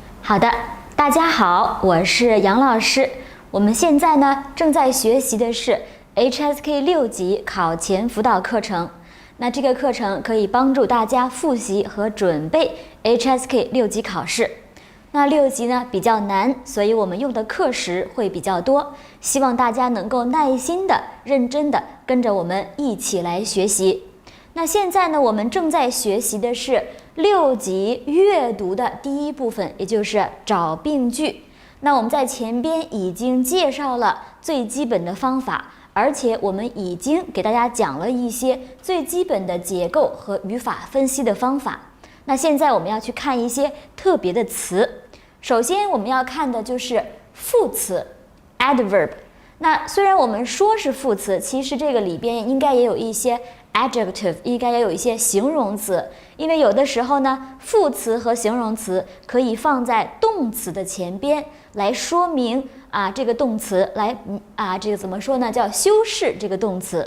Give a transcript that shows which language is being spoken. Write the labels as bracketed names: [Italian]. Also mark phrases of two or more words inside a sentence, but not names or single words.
[Chinese] 好的，大家好，我是杨老師。我們現在呢正在學習的是 HSK 6 級考前輔導課程。那這個課程可以幫助大家複習和準備 HSK 6級考試。那6級呢比較難，所以我們用的課時會比較多。希望大家能夠耐心的、認真的跟着我們一起來學習。那現在呢，我們正在學習的是6級閱讀的第一部分，也就是找病句。那我們在前邊已經介紹了最基本的方法，而且我們已經給大家講了一些最基本的結構和語法分析的方法。那現在我們要去看一些特別的詞。首先我们要看的就是副詞 adverb。那虽然我们說是副詞，其實這個裡邊應該也有一些 adjective， 應該也有一些形容詞，因為有的時候呢，副詞和形容詞可以放在動詞的前邊來說明這個動詞，來這個怎麼說呢，叫修飾這個動詞。